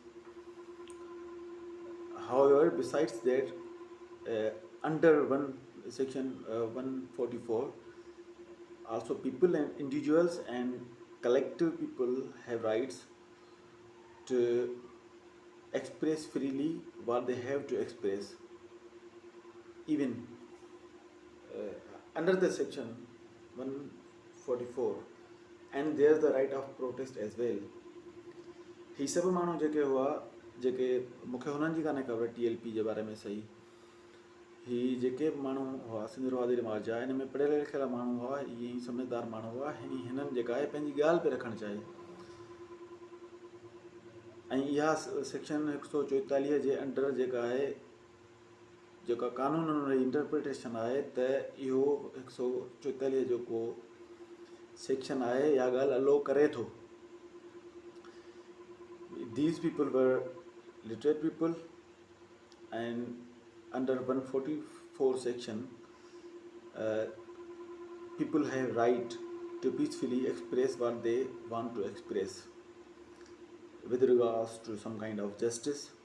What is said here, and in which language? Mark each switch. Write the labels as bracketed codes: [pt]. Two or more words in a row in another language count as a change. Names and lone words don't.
[en] However, besides that, under section 144, also people and individuals and collective people have rights to express freely what they have to express. Even under the section 144, and there's the right of protest as well. [sd] ही सभु माण्हू जेके हुआ, जेके मूंखे हुननि जी कान्हे ख़बर TLP जे बारे में सही, ही जेके माण्हू हुआ सिंध रवादारी मार्च जा, हिन में पढ़ियल लिखियल माण्हू हुआ, इहे ई समझदार माण्हू हुआ. हिननि जेका आहे पंहिंजी ॻाल्हि पे रखणु चाहे, ऐं इहा सेक्शन 144 जे अंडर जेका आहे, जेका कानून जी इंटरप्रिटेशन आहे, त इहो 144 जेको सेक्शन आहे इहा ॻाल्हि अलो करे थो. [en] These people were literate people, and under 144 section, people have right to peacefully express what they want to express with regards to some kind of justice.